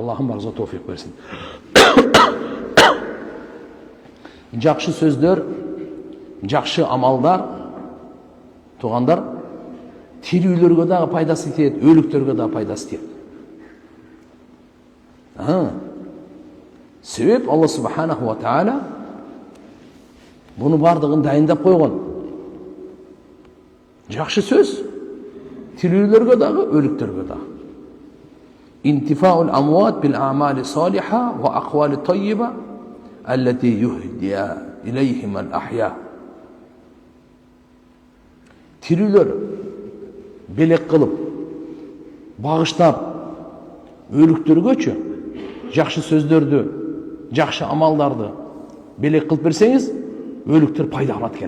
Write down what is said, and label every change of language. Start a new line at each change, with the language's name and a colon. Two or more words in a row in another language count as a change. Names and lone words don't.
Kyrgyz: Аллахым барыбызга товфик берсин. Жакшы сөздөр, жакшы амалдар, тугандар, тирүүлөргө дагы пайдасы тиет, өлүктөргө дагы пайдасы тиет. Себеп Алла
Arabic: سبحانه وتعالى
Kyrgyz: буну бардыгын дайындап койгон. Жакшы сөз тирүүлөргө дагы, өлүктөргө дагы.
Arabic: انتفاع الأموات بالأعمال الصالحة والأقوال الطيبة التي يهديها إليهم الأحياء.
Kyrgyz: Тирүүлөр белек кылып, багыштап өлүктөргөчү жакшы сөздөрдү, жакшы амалдарды белек кылып берсеңиз, өлүктөр пайда алат экен.